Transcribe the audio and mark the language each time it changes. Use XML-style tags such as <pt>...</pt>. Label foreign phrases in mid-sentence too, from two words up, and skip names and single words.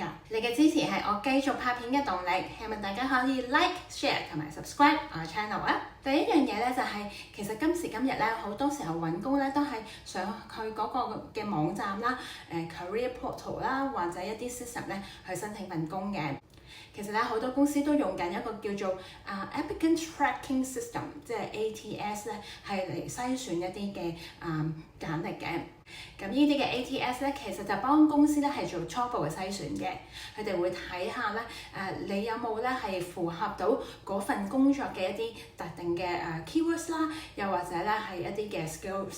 <yue>你嘅支持係我繼續拍片嘅動力，希望大家可以</yue> <en>like、share</en> <yue>同埋 subscribe 我嘅 channel 啊。第一樣嘢咧就係、其實今時今日咧好多時候揾工咧都係上去嗰個嘅網站啦、</yue> <en>career portal</en> <yue>啦或者一啲 system 咧去申請份工嘅。其實咧好多公司都用緊一個叫做</yue> <en>applicant tracking system，</en> <yue>即係 ATS 咧，係嚟篩選一啲嘅簡歷嘅。咁呢啲嘅 ATS 咧，其實就幫公司咧係做初步嘅篩選嘅。佢哋會睇下咧你有冇咧係符合到嗰份工作嘅一啲特定嘅keywords 啦，又或者咧係一啲嘅 skills。</yue>